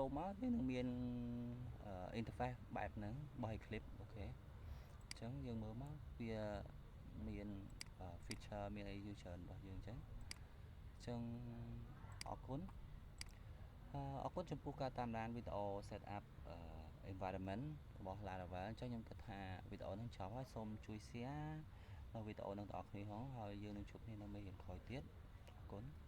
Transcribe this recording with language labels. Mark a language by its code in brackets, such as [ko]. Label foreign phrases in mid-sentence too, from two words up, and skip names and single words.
[km] មកវានឹងមានinterface បែបហ្នឹងរបស់ Eclipse អូខេអញ្ចឹងយើងមើលមកវាមាន feature មានអីច្រើនរបស់យើងអញ្ចឹងអរគុណចំពោះការតាមដានវីដេអូ [en] set up environment [km] របស់ Laravel អញ្ចឹងខ្ញុំគិតថាវីដេអូហ្នឹងចប់ហើយសូមជួយ share វីដេអូហ្នឹងដល់អ្នកគ្នាផងហើយយើងនឹងជួបគ្នានៅមេរៀនក្រោយទៀតអរគុណ